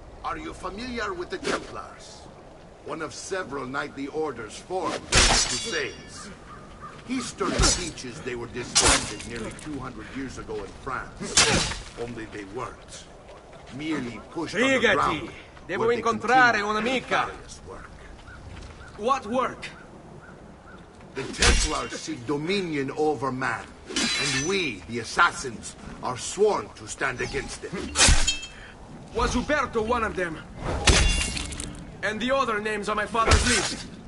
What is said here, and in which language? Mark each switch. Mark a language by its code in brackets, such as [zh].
[en] Are you familiar with the Templars? One of several knightly orders formed during the Crusades. History teaches they were disbanded nearly 200 years ago in France. Only they weren't. Merely pushed underground. [it] Devo incontrare un'amica. [en] Work. What work? The Templars seek dominion over man, and we, the assassins, are sworn to stand against them. Was Uberto one of them? And the other names on my father's list?